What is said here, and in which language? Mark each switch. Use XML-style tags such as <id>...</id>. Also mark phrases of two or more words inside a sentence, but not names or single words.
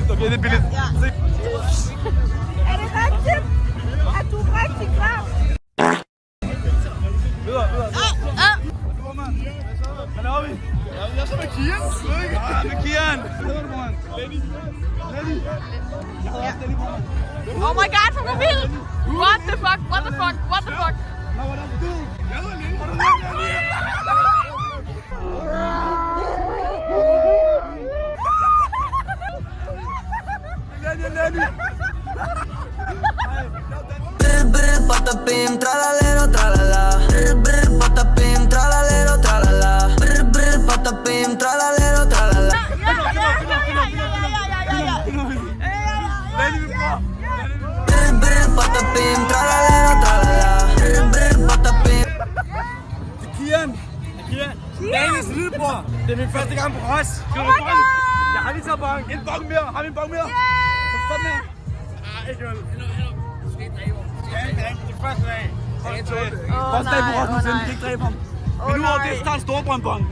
<da>Ja. Er det rigtigt? Er du rigtig klar? Videre. Hvad laver vi? Jeg er så med Kian. Ja, med Kian. Hvad hedder du, mand? Lenny. Jeg havde også Lenny på mig.</da> <en>Oh my god,</en> <da>for mobil!</da> <en>What the fuck?</en> <da>Nå, hvordan er du? Jeg hedder Lenny. Lenny. Brr, patapim, tralalero, tralala. Brr, patapim, tralalero, tralala. Brr, patapim, tralalero, tralala. Brr, patapim, tralalero, tralala. Brr, patapim. Det er Kian. Daniels lillebror. Det er min første gang på Ros. Jeg har lige taget bong. En bong mere. Har vi en bong mere? Sådan her. Ikke vel. Du skal ikke dræbe ham. Det er første dag. Første dag på Ros, nu vi kan ikke dræbe ham. Men nu over det, så tager en storbror en bong.</da>